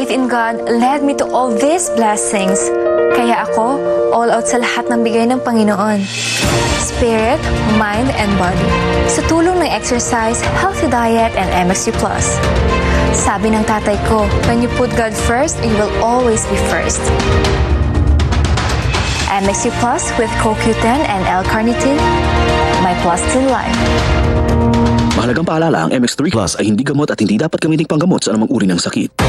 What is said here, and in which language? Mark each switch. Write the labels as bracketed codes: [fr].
[en] God led me to all these blessings. [tl] Kaya ako, [en] all out [tl] sa lahat ng bigay ng Panginoon. [en] Spirit, mind, and body. [tl] Sa tulong ng [en] exercise, healthy diet, and MXU+. [tl] Sabi ng tatay ko, [en] when you put God first, you will always be first. MXU+ with CoQ10 and L-carnitine, my plus in life. [tl] Mahalagang paalala, ang MX3 Plus ay hindi gamot at hindi dapat gamiting panggamot sa anumang uri ng sakit.